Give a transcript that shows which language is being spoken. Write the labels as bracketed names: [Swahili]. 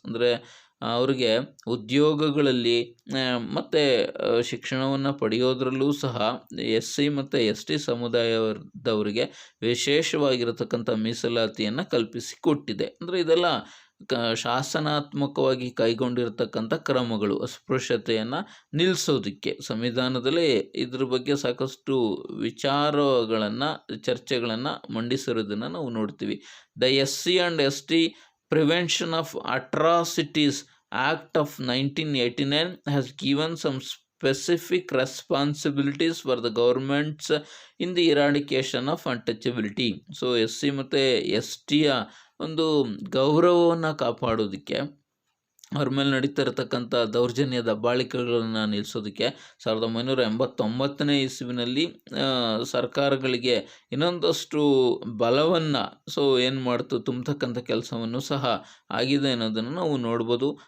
[Kannada] ಅಂದರೆ ಅವರಿಗೆ ಉದ್ಯೋಗಗಳಲ್ಲಿ ಮತ್ತು ಶಿಕ್ಷಣವನ್ನು ಪಡೆಯೋದ್ರಲ್ಲೂ ಸಹ SC ಮತ್ತು ST ಸಮುದಾಯದವರಿಗೆ ವಿಶೇಷವಾಗಿರತಕ್ಕಂಥ ಮೀಸಲಾತಿಯನ್ನು ಕಲ್ಪಿಸಿಕೊಟ್ಟಿದೆ. ಅಂದರೆ ಇದೆಲ್ಲ ಶಾಸನಾತ್ಮಕವಾಗಿ ಕೈಗೊಂಡಿರತಕ್ಕಂಥ ಕ್ರಮಗಳು ಅಸ್ಪೃಶ್ಯತೆಯನ್ನು ನಿಲ್ಲಿಸೋದಕ್ಕೆ. ಸಂವಿಧಾನದಲ್ಲೇ ಇದ್ರ ಬಗ್ಗೆ ಸಾಕಷ್ಟು ವಿಚಾರಗಳನ್ನು, ಚರ್ಚೆಗಳನ್ನು ಮಂಡಿಸಿರೋದನ್ನು ನಾವು ನೋಡ್ತೀವಿ. [English] The SC and ST Prevention of Atrocities Act of 1989 has given some specific responsibilities for the governments in the eradication of untouchability. [Kannada] So SC ಮತ್ತು STಯ ಒಂದು ಗೌರವವನ್ನು ಕಾಪಾಡೋದಕ್ಕೆ, ಅವ್ರ ಮೇಲೆ ನಡೀತಾ ಇರತಕ್ಕಂಥ ದೌರ್ಜನ್ಯ ದಬ್ಬಾಳಿಕೆಗಳನ್ನು ನಿಲ್ಲಿಸೋದಕ್ಕೆ 1989ನೇ ಇಸ್ವಿನಲ್ಲಿ ಸರ್ಕಾರಗಳಿಗೆ ಇನ್ನೊಂದಷ್ಟು ಬಲವನ್ನು ಏನು ಮಾಡ್ತು ತುಂಬತಕ್ಕಂಥ ಕೆಲಸವನ್ನು ಸಹ ಆಗಿದೆ ಅನ್ನೋದನ್ನು ನಾವು ನೋಡ್ಬೋದು.